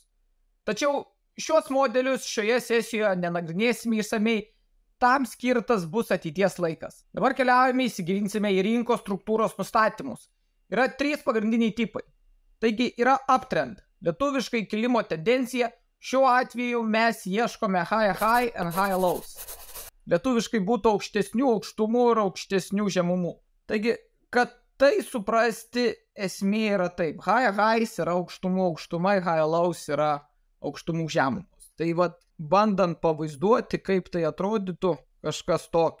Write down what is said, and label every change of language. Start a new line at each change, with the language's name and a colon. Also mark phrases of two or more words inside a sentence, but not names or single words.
Lithuanian: Tačiau šios modelius šioje sesijoje nenagrinėsime išsamei, tam skirtas bus ateities laikas. Dabar keliaujame, įsigilinsime į rinkos struktūros nustatymus. Yra 3 pagrindiniai tipai. Taigi yra uptrend, lietuviškai kilimo tendencija. Šiuo atveju mes ieškome
English: high and high lows.
Lithuanian: Lietuviškai būtų aukštesnių aukštumų ir aukštesnių žemumų. Taigi, kad tai suprasti, esmė yra taip. Highs yra aukštumų aukštumai,
English: high lows
Lithuanian: yra aukštumų žemumos. Tai bandant pavaizduoti, kaip tai atrodytų, kažkas tokio.